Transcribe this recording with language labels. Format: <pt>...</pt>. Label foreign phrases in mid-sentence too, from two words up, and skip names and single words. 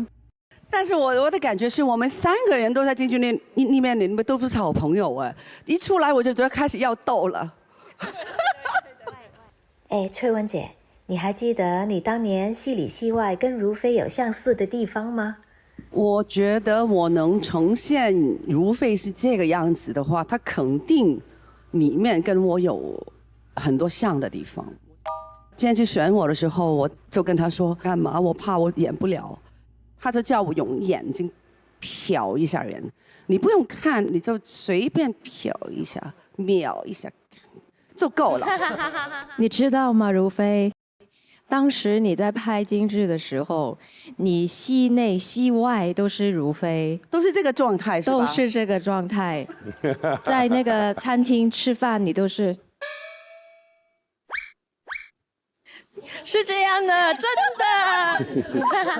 <zh>但是我的感覺是我們3個人都在京劇裡面，你們都不是好朋友哎，一出來我就覺得開始要鬥了。哎，翠雯姐，你還記得你當年戲裡戲外跟如妃有相似的地方嗎？我覺得我能呈現如妃是這個樣子的話，她肯定裡面跟我有很多像的地方。今天去選我的時候，我就跟她說幹嘛？我怕我演不了，她就叫我用眼睛瞟一下人，你不用看，你就隨便瞟一下、瞄一下就夠了。你知道嗎，如妃？當時你在拍京劇的時候，你戲內戲外都是如妃，都是這個狀態，是吧？都是這個狀態。在那個餐廳吃飯，你都是這樣的，真的。</zh>